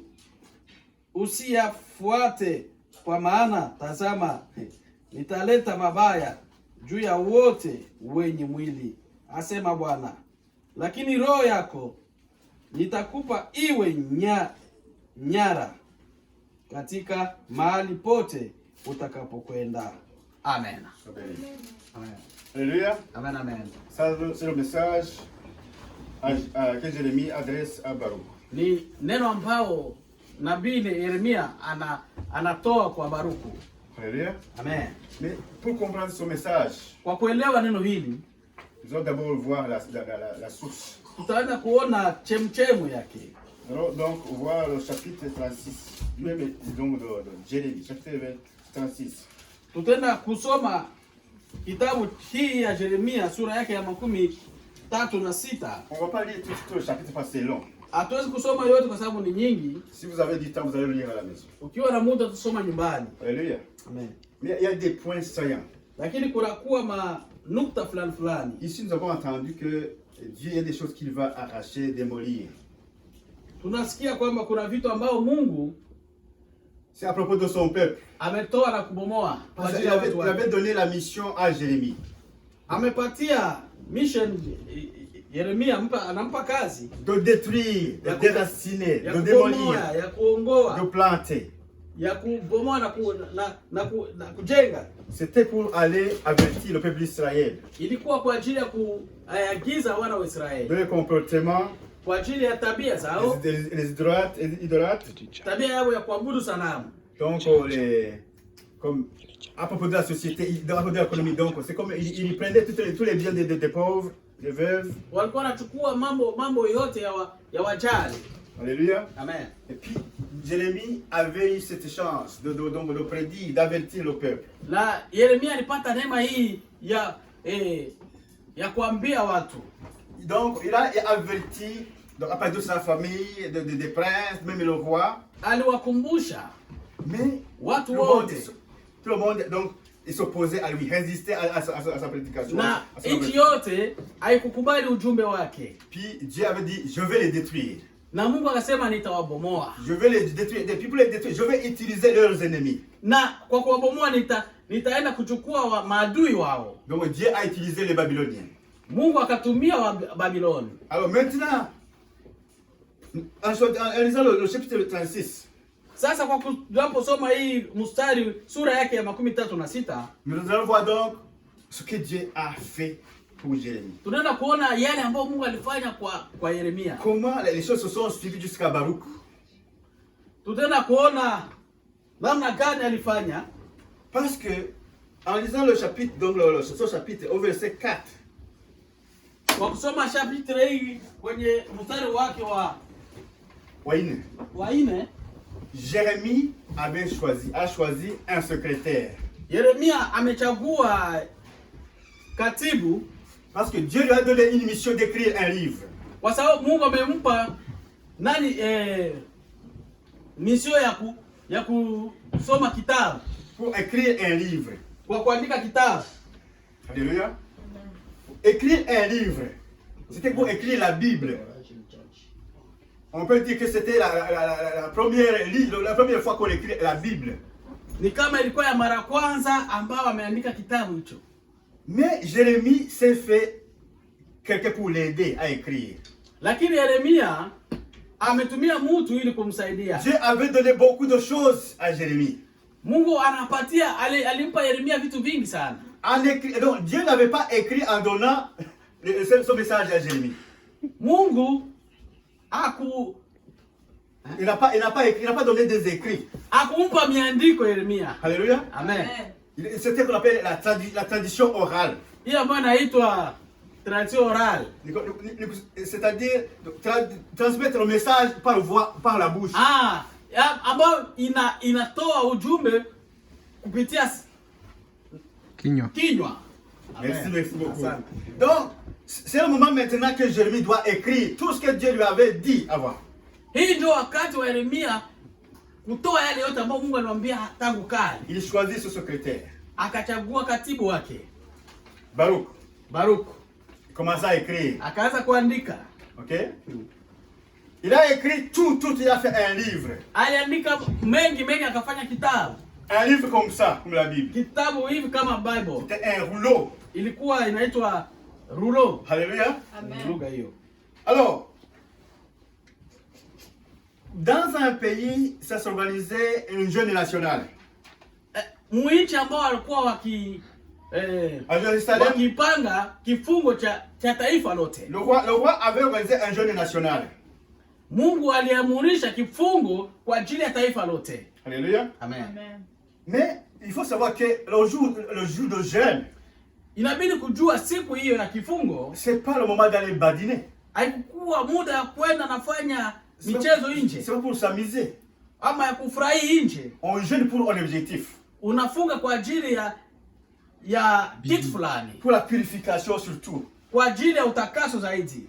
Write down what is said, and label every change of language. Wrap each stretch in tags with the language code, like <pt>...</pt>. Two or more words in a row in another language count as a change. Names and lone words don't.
<sw>Usiyafuate, kwa maana tazama, nitaleta mabaya juu ya wote wenye mwili, asema Bwana. Lakini roho yako nitakupa iwe nyara katika mahali pote utakapokwenda. Amen. Amen.</sw> <fr>Alléluia. Amen. Amen. Ça, c'est le message que Jérémie adresse à Baruch.</fr> <sw>Ni neno ambao nabii Yeremia anatoa kwa Baruku.</sw> <fr>Alléluia. Amen. Mais pour comprendre ce message,</fr> <sw>Kwa kuelewa neno hili,</sw> <fr>nous allons d'abord voir la source.</fr> <sw>tutaenda kuona chemchemu yake.</sw> <fr>Alors, donc, on voit le chapitre 36, même donc de Jérémie, chapitre 36.</fr> <sw>Tutaenda kusoma kitabu hii ya Yeremia sura yake ya 36.</sw> <fr>On ne va pas lire tout le chapitre parce que c'est long.</fr> <sw>Hatuwezi kusoma yote kwa sababu ni nyingi.</sw> <fr>Si vous avez du temps, vous allez le lire à la maison.</fr> <sw>Ukiwa na muda tusoma nyumbani.</sw> <fr>Alléluia. Amen. Mais il y a des points saillants.</fr> <sw>Lakini kunakuwa manukta fulani fulani.</sw> <fr>Ici, nous avons entendu que Dieu, il y a des choses qu'il va arracher, démolir.</fr> <sw>Tunasikia kwamba kuna vitu ambao Mungu</sw> <fr>C'est à propos de son peuple.</fr> <sw>ametoa na kubomoa.</sw> <fr>Parce qu'il avait donné la mission à Jérémie.</fr> <sw>Amepatia mission Yeremia, anampa kazi</sw> <fr>De détruire, de déraciner,</fr> <sw>ya</sw> <fr>de</fr> <sw>kubomoa,</sw> <fr>démolir,</fr> <sw>ya kuongoa,</sw> <fr>de planter.</fr> <sw>ya kubomoa na kujenga.</sw> <fr>C'était pour aller avertir le peuple d'Israël</fr> <sw>Ilikuwa kwa ajili ya kuagiza wana wa Israeli,</sw> <fr>de leur comportement,</fr> <sw>kwa ajili ya tabia zao,</sw> <fr>les idolâtres.</fr> <sw>tabia yao ya kuabudu sanamu.</sw> <fr>Donc, comme à propos de la société, à propos de l'économie, donc c'est comme il prenait tous les biens des pauvres, des veuves.</fr> <sw>Walikuwa wanachukua mambo yote ya wajali.</sw> <fr>Alléluia. Amen. Et puis, Jérémie avait eu cette chance de prédire, d'avertir le peuple.</fr> <sw>Na Yeremia alipata neema hii ya kuambia watu.</sw> <fr>Donc, il a averti, donc, à partir de sa famille, des princes, même le roi.</fr> <sw>Aliwakumbusha.</sw> <fr>Mais</fr> <sw>Watu</sw> <fr>tout le monde, donc, il s'opposait à lui, résistait à sa prédication.</fr> <sw>Na nchi yote haikukubali ujumbe wake.</sw> <fr>Puis Dieu avait dit, je vais les détruire.</fr> <sw>Na Mungu akasema nitawabomoa.</sw> <fr>Je vais les détruire. Et puis pour les détruire, je vais utiliser leurs ennemis.</fr> <sw>Na kwa kuwabomoa nitaenda kuchukua maadui wao.</sw> <fr>Donc Dieu a utilisé les Babyloniens.</fr> <sw>Mungu akatumia Babiloni.</sw> <fr>Alors maintenant, en lisant le chapitre 36,</fr> <sw>sasa kwa tunaposoma hii mstari sura yake ya 36,</sw> <fr>nous allons voir donc ce que Dieu a fait pour Jérémie.</fr> <sw>Tunaenda kuona yale ambayo Mungu alifanya kwa Yeremia.</sw> <fr>Comment les choses se sont suivies jusqu'à Baruch.</fr> <sw>Tutaenda kuona namna gani alifanya.</sw> <fr>Parce que en lisant le chapitre, donc ce chapitre au verset 4.</fr> <sw>Kwa kusoma chapitre hii kwenye mstari wake wa 4,</sw> <fr>Jérémie a choisi un secrétaire.</fr> <sw>Yeremia amechagua katibu.</sw> <fr>Parce que Dieu lui a donné une mission d'écrire un livre.</fr> <sw>Kwa sababu Mungu amempa mission ya kusoma kitabu.</sw> <fr>Pour écrire un livre.</fr> <sw>Kwa kuandika kitabu.</sw> <fr>Alléluia. Écrire un livre, c'était pour écrire la Bible. On peut dire que c'était la première fois qu'on écrit la Bible.</fr> <sw>Ni kama ilikuwa ya mara kwanza ambao ameandika kitabu hicho.</sw> <fr>Mais Jérémie s'est fait quelqu'un pour l'aider à écrire.</fr> <sw>Lakini Yeremia ametumia mtu ili kumsaidia.</sw> <fr>Dieu avait donné beaucoup de choses à Jérémie.</fr> <sw>Mungu alimpa Yeremia vitu vingi sana.</sw> <fr>Donc Dieu n'avait pas écrit en donnant son message à Jérémie.</fr> <sw>Mungu</sw> <fr>il n'a pas donné des écrits.</fr> <sw>Akumpa miandiko Yeremia.</sw> <fr>Alléluia. Amen. C'était ce qu'on appelle la tradition orale.</fr> <sw>Hii ambayo inaitwa</sw> <fr>tradition orale. C'est-à-dire transmettre le message par la bouche.</fr> <sw>Ambayo inatoa ujumbe kupitia kinywa.</sw> <fr>Merci beaucoup. Donc, c'est le moment maintenant que Jérémie doit écrire tout ce que Dieu lui avait dit avant.</fr> <sw>Hii ndio wakati wa Yeremia kutoa yale yote ambayo Mungu alimwambia tangu kale.</sw> <fr>Il choisit ce secrétaire.</fr> <sw>Akachagua katibu wake.</sw> <fr>Baruch. Il commence à écrire.</fr> <sw>Akaanza kuandika. OK?</sw> <fr>Il a écrit tout, il a fait un livre.</fr> <sw>Aliandika mengi akafanya kitabu.</sw> <fr>Un livre comme ça, comme la Bible.</fr> <sw>Kitabu hivi kama Bible.</sw> <fr>C'était un rouleau.</fr> <sw>Ilikuwa inaitwa rouleau.</sw> <fr>Alléluia.</fr> <sw>Amen. Lugha hiyo.</sw> <fr>Alors, dans un pays, ça s'organisait une jeune nationale.</fr> <sw>Muichi ambao walikuwa wakipanga kifungo cha taifa lote.</sw> <fr>Le roi avait organisé un jeûne national.</fr> <sw>Mungu aliamurisha kifungo kwa ajili ya taifa lote.</sw> <fr>Alléluia. Amen. Mais il faut savoir que le jour de jeûne,</fr> <sw>inabidi kujua siku hiyo ya kifungo,</sw> <fr>c'est pas le moment d'aller badiner.</fr> <sw>haikuwa muda ya kwenda nafanya michezo nje</sw> <fr>C'est pas pour s'amuser.</fr> <sw>ama ya kufurahi nje.</sw> <fr>On jeûne pour un objectif.</fr> <sw>Unafunga kwa ajili ya kitu fulani,</sw> <fr>Pour la purification surtout.</fr> <sw>kwa ajili ya utakaso zaidi.</sw>